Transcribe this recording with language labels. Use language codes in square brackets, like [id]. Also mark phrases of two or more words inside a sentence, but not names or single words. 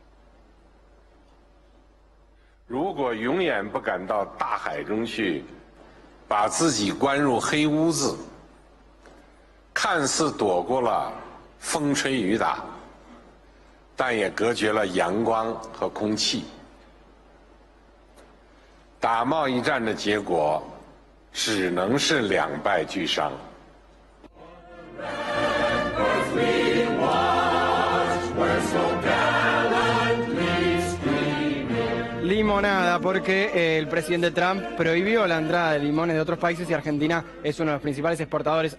[zh] 如果永远不敢到大海中去，把自己关入黑屋子，看似躲过了风吹雨打，但也隔绝了阳光和空气。打贸易战的结果只能是两败俱伤。 [es] Limonada, porque el presidente Trump prohibió la entrada de limones de otros países y Argentina es uno de los principales exportadores.